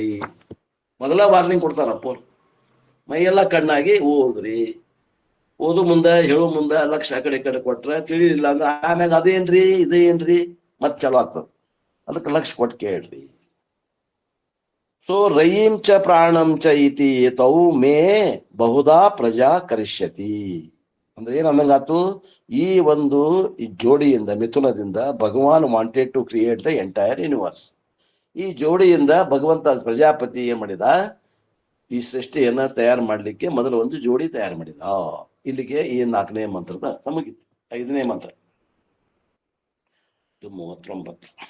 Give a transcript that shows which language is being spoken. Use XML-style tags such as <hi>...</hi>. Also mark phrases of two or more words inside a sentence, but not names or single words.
<kn>ಮೊದಲ ವಾರ್ನಿಂಗ್ ಕೊಡ್ತಾರಪ್ಪ, ಮೈಯೆಲ್ಲ ಕಣ್ಣಾಗಿ ಓದ್ರಿ. ಓದು ಮುಂದೆ ಹೇಳೋ ಮುಂದೆ ಲಕ್ಷ ಆ ಕಡೆ ಕೊಟ್ರೆ ತಿಳಿಲಿಲ್ಲ ಅಂದ್ರೆ ಆಮ್ಯಾಗ ಅದೇನ್ರಿ ಇದೇನ್ರಿ ಮತ್ ಚಲೋ ಆಗ್ತದೆ. ಅದಕ್ಕೆ ಲಕ್ಷ ಕೊಟ್ಟು ಕೇಳ್ರಿ.</kn> <sa>ಸೊ ರಯೀಂ ಚ ಪ್ರಾಣಂ ಚ ಇತಿ ತೌ ಮೇ ಬಹುಧಾ ಪ್ರಜಾ ಕರಿಷ್ಯತಿ</sa> <kn>ಅಂದ್ರೆ ಏನ್ ಅಂದಂಗಾತು, ಈ ಒಂದು ಈ ಜೋಡಿಯಿಂದ ಮಿಥುನದಿಂದ ಭಗವಾನ್</kn> <en>wanted to create the entire universe.</en> <kn>ಈ ಜೋಡಿಯಿಂದ ಭಗವಂತ ಪ್ರಜಾಪತಿ ಏನ್ ಮಾಡಿದ, ಈ ಸೃಷ್ಟಿಯನ್ನ ತಯಾರು ಮಾಡ್ಲಿಕ್ಕೆ ಮೊದಲು ಒಂದು ಜೋಡಿ ತಯಾರು ಮಾಡಿದ. ಇಲ್ಲಿಗೆ ಈ 4ನೇ ಮಂತ್ರದ ಅರ್ಥ ಮುಗೀತು. 5ನೇ ಮಂತ್ರ 39.</kn>